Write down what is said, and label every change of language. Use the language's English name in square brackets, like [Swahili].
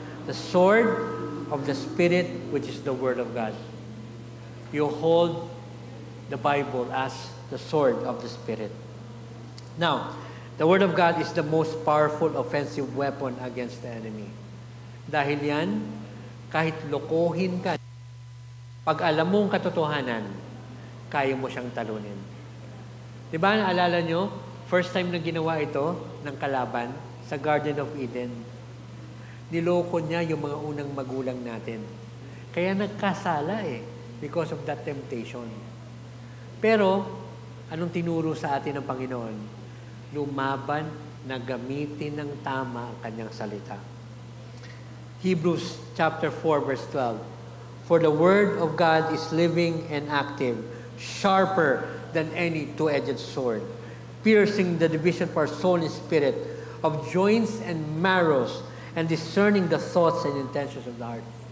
[English] The sword of the Spirit, which is the Word of God. You hold the Bible as the sword of the Spirit. Now, the Word of God is the most powerful offensive weapon against the enemy. [Filipino] Dahil yan, kahit lokohin ka, pag alam mo ang katotohanan, kaya mo siyang talunin. Di ba, naalala nyo, first time na ginawa ito ng kalaban sa Garden of Eden, niloko niya yung mga unang magulang natin. Kaya nagkasala [English] because of that temptation. [Filipino] Pero, anong tinuro sa atin ng Panginoon? Lumaban na gamitin ng tama ang kanyang salita. [English] Hebrews chapter 4 verse 12. For the word of God is living and active, sharper than any two-edged sword, piercing the division for soul and spirit, of joints and marrows, and discerning the thoughts and intentions of the heart.